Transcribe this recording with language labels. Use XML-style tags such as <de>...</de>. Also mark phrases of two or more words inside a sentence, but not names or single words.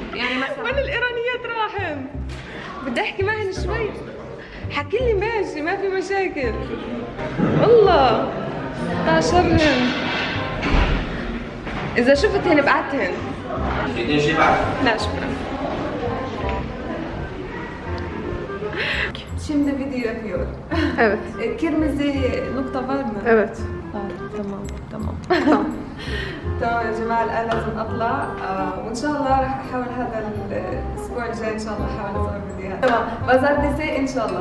<ar>يعني مثلا وين الايرانيات راحن؟ بدي احكي معهن شوي. حكي لي ماشي، ما في مشاكل والله. شرهن. اذا شفتهن بعتهن. تريدين شيء بعد؟ لا شكرا.</ar> <tr>Şimdi video yapıyor. Evet. Kırmızı nokta var mı? Evet.</tr> <ar>تمام. تمام يا جماعة، الآن لازم أطلع وإن شاء الله راح أحاول هذا الأسبوع الجاي إن شاء الله أحاول أصور فيديوهات. تمام، pazartesi إن شاء الله.</ar>